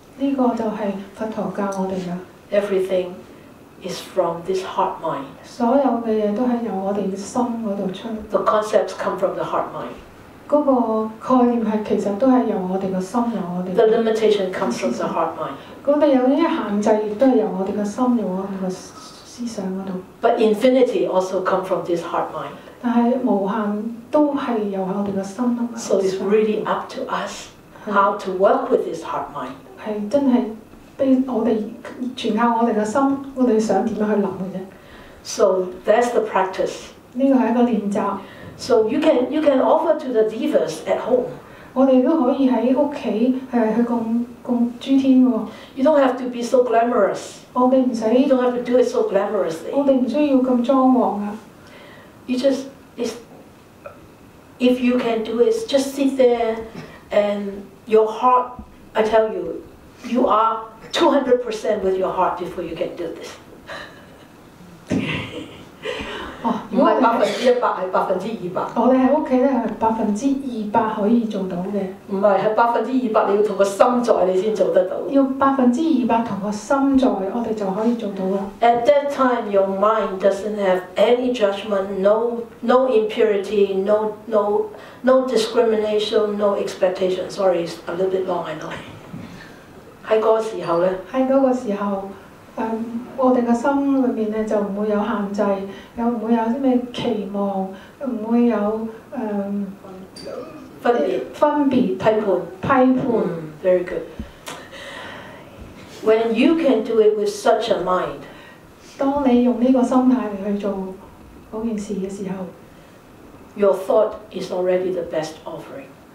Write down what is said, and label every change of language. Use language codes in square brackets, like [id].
[yue] 呢個就係佛陀教我哋嘅。 [en] Everything is from this heart mind. [yue] 所有嘅嘢都係由我哋嘅心嗰度出。 [en] The concepts come from the heart mind. [yue] 嗰個概念係其實都係由我哋嘅心，由我哋。 [en] The limitation comes from the heart mind. [yue] 我哋有啲限制，亦都係由我哋嘅心，由我哋嘅思想嗰度。 [en] But infinity also come from this heart mind. [yue] 但係無限都係由我哋嘅心啊嘛。 [en] So it's really up to us how to work with this heart mind. [yue] 係真係俾我哋全靠我哋嘅心，我哋想點樣去諗嘅啫。 [en] So that's the practice. [yue] 呢個係一個練習。 [en] So you can offer to the devas at home. [yue] 我哋都可以喺屋企去供諸天喎。 [en] You don't have to be so glamorous. [yue] 我哋唔使。 [en] You don't have to do it so glamorously. [yue] 我哋唔需要咁裝潢啊。 [en] You just if you can do it, just sit there and your heart, I tell you, you are 200% with your heart before you can do this. [yue] 如果唔係100%，係200%。我哋喺屋企咧係200%可以做到嘅。唔係，係200%，你要同個心在，你先做得到。要200%同個心在，我哋就可以做到啦。 [en] At that time, your mind doesn't have any judgment, no impurity, no discrimination, no expectation. Sorry, it's a little bit long, I know. [yue] 喺嗰個時候咧，喺嗰個時候。我哋嘅心裏面咧就唔會有限制，又唔會有啲咩期望，唔會有分別、批判。 [en] Very good. When you can do it with such a mind， [yue] 當你用呢個心態嚟去做嗰件事嘅時候 [en] ，your thought is already the best offering。